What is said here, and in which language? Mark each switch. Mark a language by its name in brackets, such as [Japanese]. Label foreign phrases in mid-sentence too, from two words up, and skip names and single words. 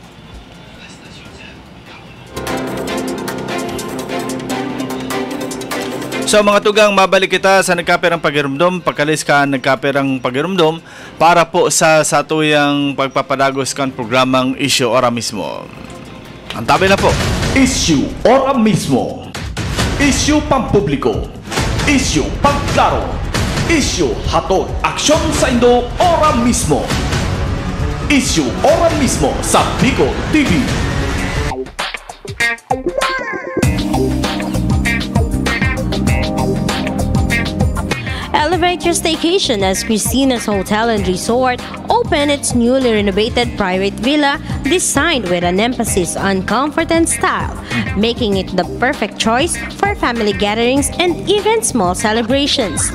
[Bikol] So mga tugang, mabalik kita sa nagkaperang pagirumdom, pagkalis ka nagkaperang pagirumdom para po sa tuyang pagpapadagos kan programang Issue Ora Mismo. Ang tabi na po. Issue Ora Mismo. Issue pampubliko. Issue pagklaro. Issue hatod aksyon sa Indo Ora Mismo. Issue Ora Mismo sa Bicol TV. [English] Elevate your staycation as Christina's Hotel and Resort opened its newly renovated private villa designed with an emphasis on comfort and style, making it the perfect choice for family gatherings and even small celebrations.